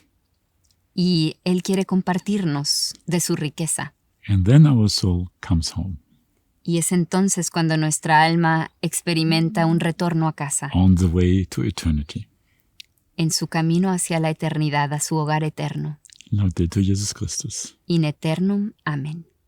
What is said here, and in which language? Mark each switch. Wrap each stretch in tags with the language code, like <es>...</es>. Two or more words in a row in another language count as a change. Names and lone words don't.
<es>Y Él quiere compartirnos de su riqueza.</es> <en>And then our soul comes home</en> <es>Y es entonces cuando nuestra alma experimenta un retorno a casa,</es> <en>on the way to eternity.</en> <es>en su camino hacia la eternidad, a su hogar eterno.</es> <la>Laudetur Jesus Christus. In eternum. Amén.</la>